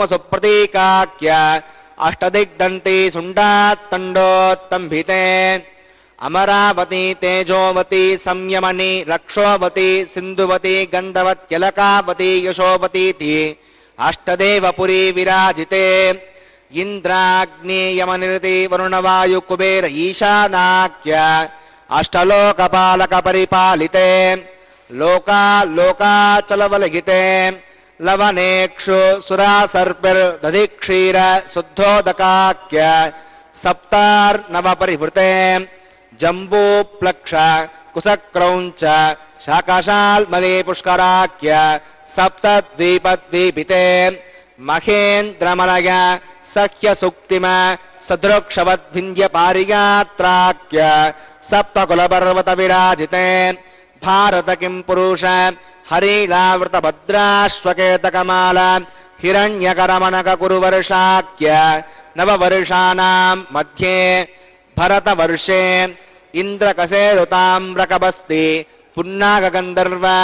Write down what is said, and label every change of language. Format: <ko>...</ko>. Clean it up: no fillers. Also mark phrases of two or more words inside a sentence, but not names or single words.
<sa>సుప్రతీకాఖ్య అష్టదిగ్దంతి సుండాత్తండోత్తంభితే అమరావతి తేజోవతి సంయమని రక్షోవతి సింధువతి గంధవత్యలకావతి యశోవతీతి అష్టదేవపురీ విరాజితే ఇంద్రాగ్నేయమనిరతి వరుణవాయు కుబేర ఈశానాఖ్య అష్టలోకపాలక పరిపాలితే లోకా లోకాచలవలగితే లవనేక్షు సురాసర్పిర్దధిక్షీర శుద్ధోదకాఖ్య सप्तार्नव परिवृते जम्बूप्लक्ष कुसक्रौञ्च शाकाशाल्मले पुष्कराख्य सप्तद्वीपद्वीपिते महेन्द्रमलय सख्यसुक्तिम सदृक्षवद्विन्द्यपारियात्राख्य सप्तकुलपर्वत विराजिते भारत किं पुरुष हरिलावृतभद्राश्वकेतकमाल हिरण्यकरमणककुरुवर्षाख्य नववर्षाणां मध्ये भरतवर्षे इन्द्रकसेरुताम्रकबस्ति पुन्नागगन्धर्व</sa>